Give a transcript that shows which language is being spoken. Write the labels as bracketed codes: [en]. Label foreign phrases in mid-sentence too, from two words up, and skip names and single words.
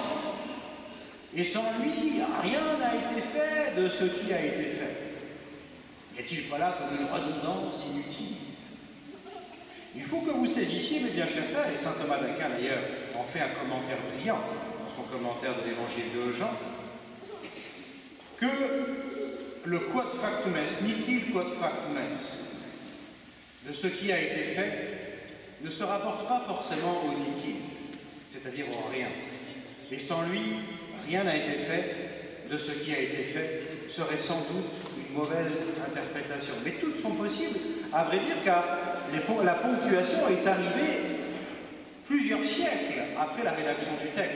[fr] Et sans lui, rien n'a été fait de ce qui a été fait. N'y a-t-il pas là comme une redondance inutile? Il faut que vous saisissiez, mes bien chers frères, et saint Thomas d'Aquin d'ailleurs en fait un commentaire brillant dans son commentaire de l'évangile de Jean, que le [la] quod factum est, nihil quod factum est, [fr] de ce qui a été fait, ne se rapporte pas forcément au nihil, c'est-à-dire au rien. Et sans lui, rien n'a été fait, de ce qui a été fait serait sans doute une mauvaise interprétation. Mais toutes sont possibles, à vrai dire, car la ponctuation est arrivée plusieurs siècles après la rédaction du texte.